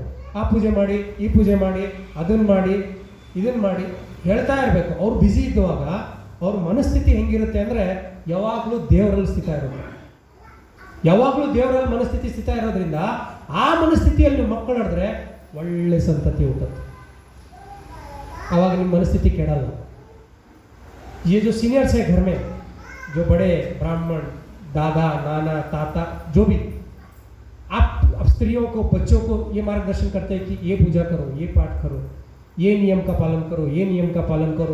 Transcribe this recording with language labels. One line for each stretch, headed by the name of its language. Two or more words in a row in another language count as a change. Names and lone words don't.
Kannada: ಆ ಪೂಜೆ ಮಾಡಿ, ಈ ಪೂಜೆ ಮಾಡಿ, ಅದನ್ನು ಮಾಡಿ, ಇದನ್ನು ಮಾಡಿ ಹೇಳ್ತಾ ಇರಬೇಕು. ಅವ್ರು ಬ್ಯುಸಿ ಇದ್ದುವಾಗ ಅವ್ರ ಮನಸ್ಥಿತಿ ಹೆಂಗಿರುತ್ತೆ ಅಂದರೆ ಯಾವಾಗಲೂ ದೇವರಲ್ಲಿ ಸ್ಥಿತ ಇರುತ್ತೆ. ಯಾವಾಗಲೂ ದೇವರಲ್ಲಿ ಮನಸ್ಥಿತಿ ಸ್ಥಿತ ಇರೋದ್ರಿಂದ ಆ ಮನಸ್ಥಿತಿಯಲ್ಲಿ ಮಕ್ಕಳು ನಡೆದ್ರೆ ಒಳ್ಳೆ ಸಂತತಿ ಹುಟ್ಟುತ್ತೆ. ಆವಾಗ ನಿಮ್ಮ ಮನಸ್ಥಿತಿ ಕೆಡಲ್ಲ.
Hindi: ये जो सीनियर्स है घर में, जो बड़े ब्राह्मण दादा नाना ताता जो भी, आप स्त्रियों को बच्चों को ये मार्गदर्शन करते हैं कि ये पूजा करो, ये पाठ करो, ये नियम का पालन करो, ये नियम का पालन करो.